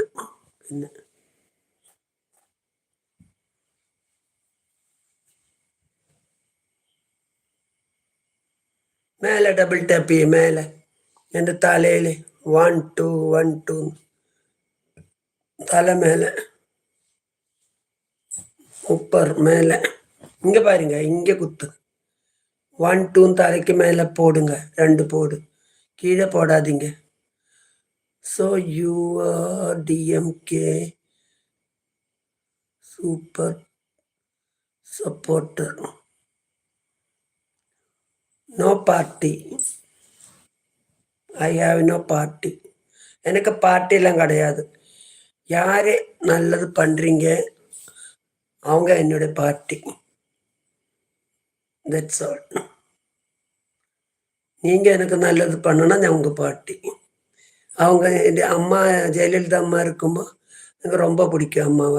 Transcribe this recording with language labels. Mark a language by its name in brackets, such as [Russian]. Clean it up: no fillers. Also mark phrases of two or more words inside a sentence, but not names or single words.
[Malayalam] പിന്നെ മേലെ ഡബിൾ ടാപ്പ് ചെയ്യും. മേലെ എൻ്റെ തലയിൽ 1 2 1 2 തല മേലെ സൂപ്പർ മേലെ [Tamil] இங்க பாருங்க, இங்க குத்து. 1 2 தலைக்கு மேல போடுங்க. 2 போடு, கீழே போடாதீங்க. [English] So you're DMK super supporter. No party. I have no party. [Tamil] எனக்கு பார்ட்டிலாம் கிடையாது. யார் நல்லது பண்ணுறீங்க அவங்க என்னோட பார்ட்டி. [English] That's all. [Tamil] நீங்கள் எனக்கு நல்லது பண்ணனா நான் உங்கள் பார்ட்டி. அவங்க அம்மா ஜெயலலிதா அம்மா இருக்கும்போது எனக்கு ரொம்ப பிடிக்கும் அம்மாவை.